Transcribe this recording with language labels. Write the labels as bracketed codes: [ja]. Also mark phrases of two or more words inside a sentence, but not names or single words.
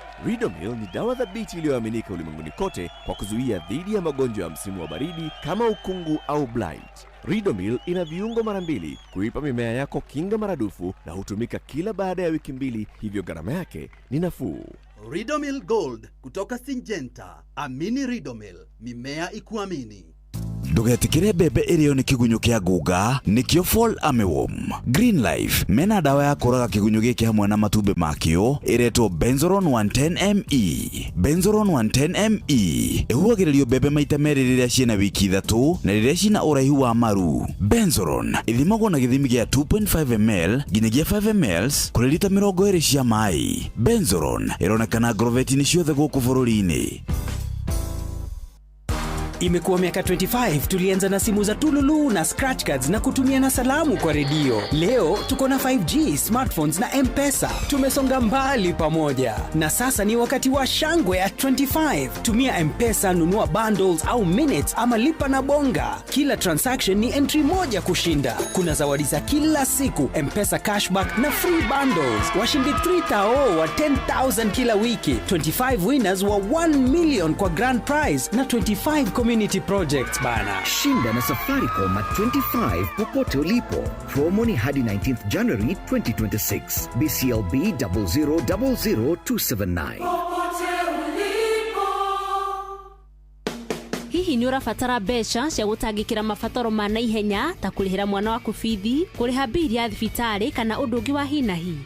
[sw] Ridomil ni dawa thabiti iliyoaminika ulimwenguni kote kwa kuzuia dhidi ya magonjwa ya msimu wa baridi kama ukungu au blight. Ridomil ina viungo mara mbili kuipa mimea yako kinga maradufu na hutumika kila baada ya wiki mbili, hivyo gharama yake ni nafuu. Ridomil Gold kutoka Syngenta. Amini Ridomil, mimea ikuamini. [ki] Ndugetikire mbembe ĩrĩo nĩ kĩgunyũ kĩa ngũnga, nĩkĩo Fall Armyworm. Green Life, mena ndawa ya kũraga kĩgunyũ gĩkĩ hamwe na matumbĩ makĩo, ĩretwo Benzoron one ten M E. Benzoron one ten M E ĩhuhagĩrĩrio mbembe maita merĩ rĩrĩa ciĩna wiki ithatũ na rĩrĩa ciĩna ũraihu wa maru. Benzoron ĩthimagwo na gĩthimi gĩa two point five M L nginyagia five M Ls kũrĩ lita mĩrongo ĩrĩ cia maĩ. Benzoron ĩronekana groveti-inĩ ciothe gũkũ bũrũri-inĩ. [sw] Imekuwa miaka twenty-five, tulianza na simu za tululu na [en] scratch cards [sw] na kutumia na salamu kwa redio. Leo tuko na five G, smartphones na M-Pesa. Tumesonga mbali pamoja. Na sasa ni wakati wa shangwe [en] at twenty-five. [sw] Tumia M-Pesa, nunua bundles au minutes ama lipa na bonga. Kila transaction ni entry moja kushinda. Kuna zawadi za kila siku, M-Pesa cashback na [en] free bundles. [sw] Washindi three thou wa ten thousand kila wiki. Twenty-five winners wa one million kwa [en] grand prize [sw] na twenty-five [en] community projects [sw] bana. Shinda na Safaricom [en] at twenty-five [sw] popote ulipo. Promo ni hadi nineteenth January twenty twenty-six. B C L B double zero double zero two seven nine. [ki] Hihi nĩ ũrabatara mbeca cia gũtangĩkĩra mabataro ma naihenya ta kũrĩhĩra mwana waku bithi, kũrĩha mbiri ya thibitarĩ kana ũndũ ũngĩ wa hi na hi?